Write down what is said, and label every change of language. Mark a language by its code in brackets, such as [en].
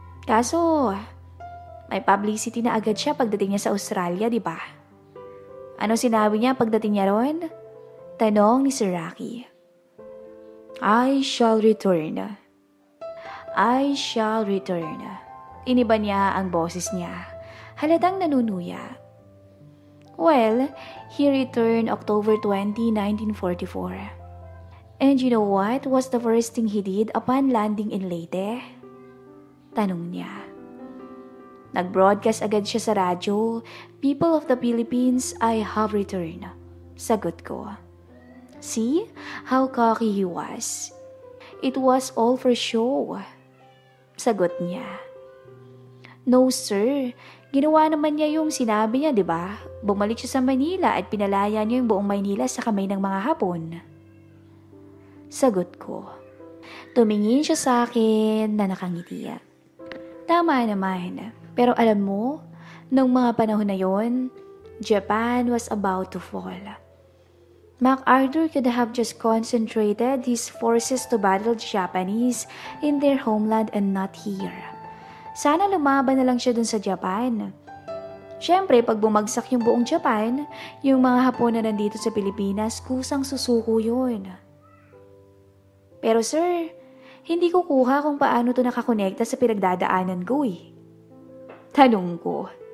[tl] Kaso, may publicity na agad siya pagdating niya sa Australia, di ba? Ano sinabi niya pagdating niya ron? Tanong ni Sir Rocky. [en] I shall return. I shall return. [tl] Iniba niya ang boses niya. Halatang nanunuya. [en] Well, he returned October 20, 1944. And you know what was the first thing he did upon landing in Leyte? [tl] Tanong niya. Nag-broadcast agad siya sa radyo, [en] People of the Philippines, I have returned. [tl] Sagot ko. [en] See how cocky he was. It was all for show. [tl] Sagot niya. No sir, ginawa naman niya yung sinabi niya, di ba? Bumalik siya sa Manila at pinalaya niya yung buong Maynila sa kamay ng mga Hapon. Sagot ko. Tumingin siya sa akin na nakangiti. Tama naman. Pero alam mo, nung mga panahon na yon, [en] Japan was about to fall. MacArthur could have just concentrated his forces to battle the Japanese in their homeland and not here. [tl] Sana lumaban na lang siya dun sa Japan. Siyempre, pag bumagsak yung buong Japan, yung mga Hapon na nandito sa Pilipinas, kusang susuko yun. Pero sir, hindi ko kuha kung paano to nakakonekta sa pinagdadaanan ko eh. Tanong ko.